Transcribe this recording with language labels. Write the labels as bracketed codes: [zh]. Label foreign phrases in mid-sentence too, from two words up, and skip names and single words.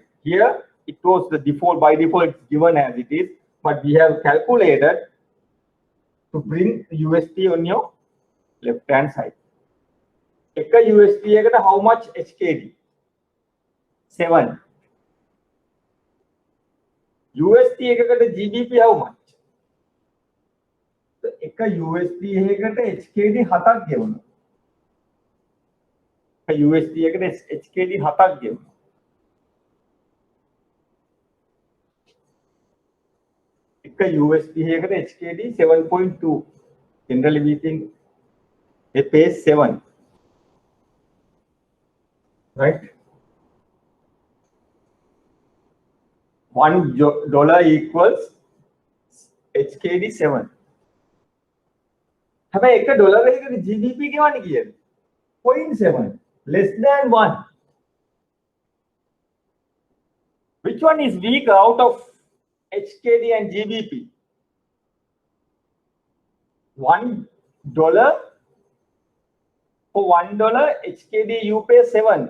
[en] Here it was the default, by default it's given as it is, but we have calculated to bring USD on your left hand side. [si] එක්ක USD එකට [en] how much HKD? 7. USD ekata GBP how much? [si] So එක්ක USD එකට HKD 7ක් ගෙවනවා. USD ekata HKD 7ක් ගෙවනවා. එක්ක USD එකට HKD 7.2. [en] Generally we think it pays 7. Right? $1 equals HKD 7. [si] හැබැයි $1 එකට GBP ගෙවන්නේ කීයද? [en] 0.7, less than 1. Which one is weaker out of HKD and GBP? $1. For $1 HKD you pay 7.